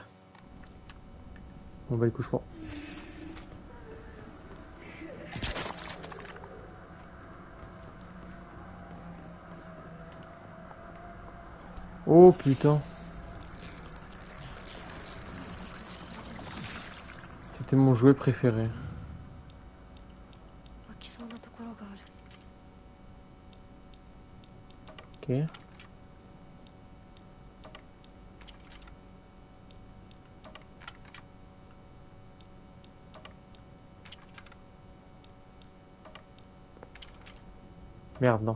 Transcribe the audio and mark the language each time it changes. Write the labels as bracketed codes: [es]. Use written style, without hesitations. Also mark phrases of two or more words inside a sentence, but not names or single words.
[fr] Bon bah écoute, je crois. Oh putain. C'était mon jouet préféré. [ja] 開きそうなところがある。 [fr] Ok. Merde, non.